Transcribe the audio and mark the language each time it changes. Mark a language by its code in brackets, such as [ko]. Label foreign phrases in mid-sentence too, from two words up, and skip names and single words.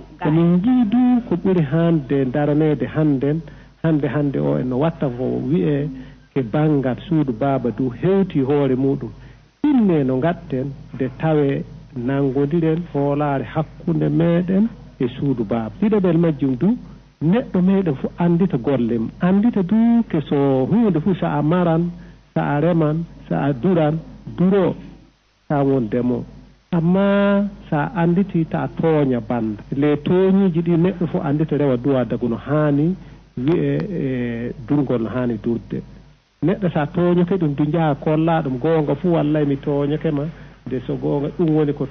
[ff] komin jiidu ko ɓuri hande daranede hande o en watta ko wiye ke banggal suudu baaba du hewti hoore muɗum inne no gatten de tawe nanggodiren hoolare hakkude meɗen e suudu baaba ɗiɗoɓel majjum du neɗɗo meɗen fof andita golle mum andita du ke so hunde fof sa a maran sa a reman sa a duran duro sa won demo amma sa anditi ta tooña banda les tooñiji ɗi neɗɗo fof andita rewa duwa dagu no haani wiye e durgol no haani durde neɗɗo sa tooñoke ɗum du jaaha kolla ɗum goonga fuu wallay mi tooñoke ma nde so goonga ɗum woni ko